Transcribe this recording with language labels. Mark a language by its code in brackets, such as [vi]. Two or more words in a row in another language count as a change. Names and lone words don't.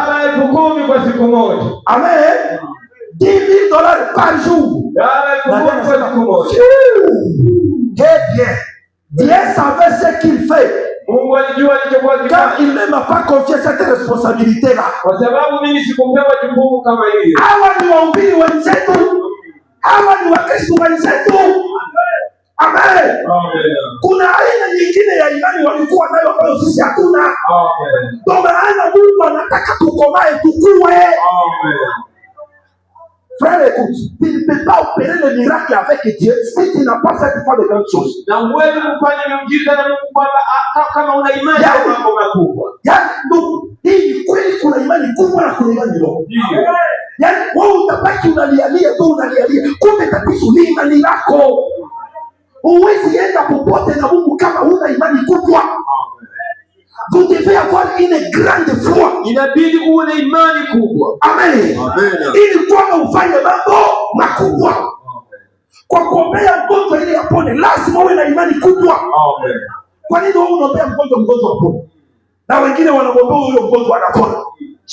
[fr] Amen. $10,000 par jour. Très bien. Dieu savait ce qu'il fait. Car il ne m'a pas confié cette responsabilité-là. [sw] Hawa ni wahubiri wenzetu. Hawa ni Wakristo wenzetu. Amen. Kuna aina nyingine ya imani walikuwa nayo ambayo sisi hatuna. Ndio maana Mungu anataka tukomae tukue. [fr] Frère, écoute, tu ne peux pas opérer le miracle avec Dieu si tu n'as pas cette foi de grandes choses. [sw] Hii kweli kuna imani kubwa na kuna imani ndogo. Yaani wewe utabaki unalialia tu unalialia. Kumbe tatizo ni imani lako. Huwezi enda popote na Mungu kama huna imani kubwa. [fr] Vous devez avoir une grande foi. [sw] Inabidi uwe na imani kubwa. Amen. Ili kwamba ufanye mambo makubwa. Kwa kuombea mgonjwa ili apone, lazima uwe na imani kubwa. Amen. Kwa nini wewe unaombea mgonjwa apone? Na wengine wanamwombea huyo mgonjwa anapona.